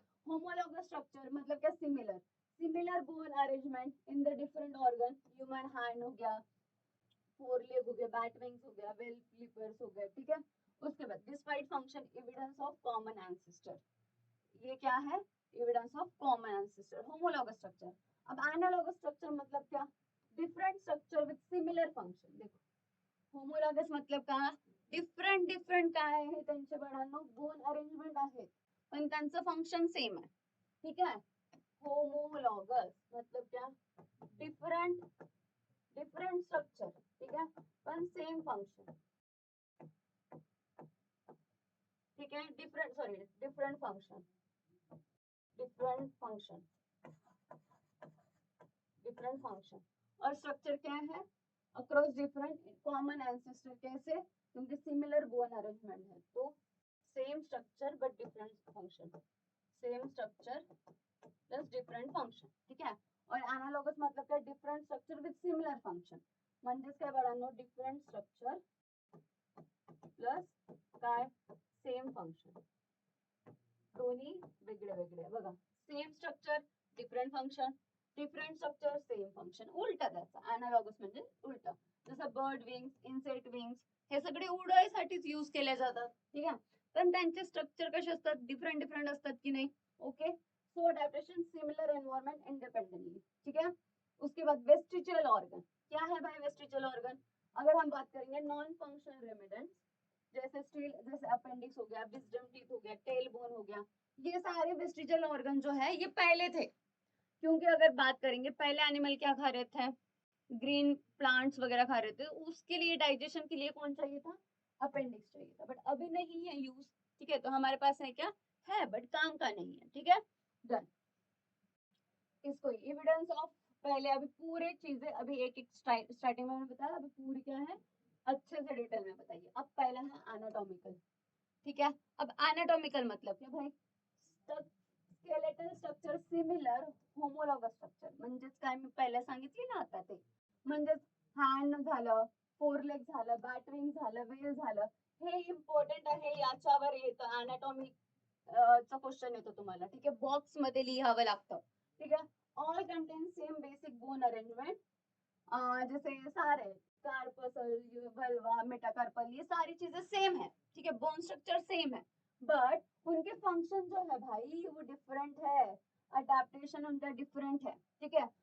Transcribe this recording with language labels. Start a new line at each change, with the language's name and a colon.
Hindi: Homologous structure मतलब क्या, similar, similar bone arrangement in the different organ, human hand हो गया, फोर लेग हो गया, बैट विंग्स हो गया, वेल फ्लिपर्स हो गए, ठीक है। उसके बाद despite function evidence of common ancestor, ये क्या है, evidence of common ancestor, homologous structure.
English: अब analogous structure
Hindi: मतलब क्या,
English: Different structure with similar function.
Marathi: देखो होमोलॉगस मतलब का डिफरंट डिफरंट काय आहे त्यांचे बाळांनो, बोन अरेंजमेंट आहे पण त्यांचं फंक्शन सेम आहे,
Hindi: ठीक है। होमोलॉगस मतलब क्या, डिफरेंट डिफरेंट स्ट्रक्चर, ठीक है, पण सेम फंक्शन, ठीक है, different sorry different function, different function, different function. और स्ट्रक्चर क्या है, अक्रॉस डिफरेंट कॉमन एंसेस्टर, कैसे, क्योंकि सिमिलर बोन अरेंजमेंट है, तो same structure but different function, same structure plus different function, ठीक है। और एनालॉगस मतलब क्या,
English: different structure with similar function,
Marathi: म्हणजेच काय बाळांनो, डिफरेंट स्ट्रक्चर प्लस काय, सेम फंक्शन, दोन्ही वेगळे वेगळे बघा, same structure different function, different structure same function, उलटा त्याचा अनालॉगस म्हणजे उलटा, जसं बर्ड विंग्स, इन्सेक्ट विंग्स, हे सगळे उडवायसाठीच यूज केले जातात, ठीक आहे, पण त्यांचे स्ट्रक्चर कसे असतात, डिफरंट डिफरंट असतात की नाही, okay.
English: so adaptation similar environment independently,
Hindi: ठीक है। उसके बाद वेस्टिजियल ऑर्गन, क्या है भाई वेस्टिजियल ऑर्गन, अगर हम बात करेंगे नॉन फंक्शनल रेमिडेंस, जैसे स्टील, जैसे अपेंडिक्स हो गया, विजडम टीथ हो गया, टेल बोन हो गया, ये सारे वेस्टिजियल ऑर्गन जो है ये पहले थे, क्योंकि अगर बात करेंगे पहले एनिमल क्या खा रहे थे, ग्रीन प्लांट्स वगैरह खा रहे थे, उसके लिए डाइजेशन के लिए कौन चाहिए था, अपेंडिक्स चाहिए था, बट अभी नहीं है यूज, ठीक है, तो हमारे पास है क्या, है बट काम का नहीं है, ठीक है, डन। इसको एविडेंस ऑफ, पहले अभी पूरे चीजें अभी एक एक स्टार्टिंग में बताया, अभी पूरी क्या है अच्छे से डिटेल में बताइए। अब पहला है एनाटॉमिकल, ठीक है। अब एनाटॉमिकल मतलब क्या भाई,
Marathi: skeletal structure similar homologous structure, म्हणजेच काय मी पहिला सांगितले ना आता ते, म्हणजेच हँड झालं, फोर लेग झालं, बॅटविंग झालं, वेल झालं, हे इम्पॉर्टंट आहे, याच्यावर येतं अनाटॉमिक चा क्वेश्चन येतो तुम्हाला, ठीक आहे, बॉक्स मध्ये लिहावं लागतं,
Hindi: ठीक है।
English: all contain same basic bone arrangement,
Hindi: जैसे सारे कार्पसल, वल्वा, मेटाकार्पल, ये सारी चीजें सेम है, ठीक है, बोन स्ट्रक्चर सेम है, बट उनके फंक्शन जो है भाई वो डिफरेंट है, अडेप्टेशन उनका डिफरेंट है, ठीक है।